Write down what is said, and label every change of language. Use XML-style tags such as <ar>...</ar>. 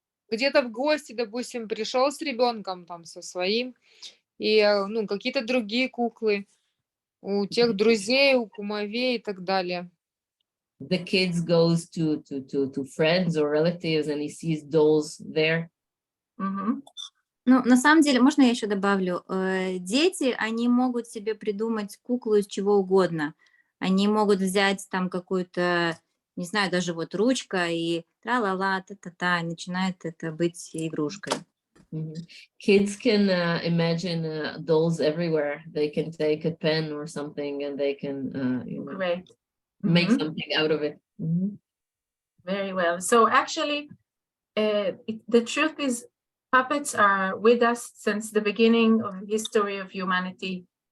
<ru>Где-то в гости, допустим, пришел с ребенком там со своим, и ну, какие-то другие куклы у тех друзей, у кумовей и так далее.</ru> <en>The kids goes to friends or relatives and he sees dolls there.</en> <ru>Ну, на самом деле, можно я еще добавлю? Дети, они могут себе придумать куклу из чего угодно. Они могут взять там какую-то, не знаю, даже вот ручка и тра-ла-ла, та-та-та, начинает это быть игрушкой.</ru> <en>Kids can imagine dolls everywhere. They can take a pen or something and they can Great. Make something out of it. Very well. So actually, the truth is puppets are with us since the beginning of the history of humanity.</en>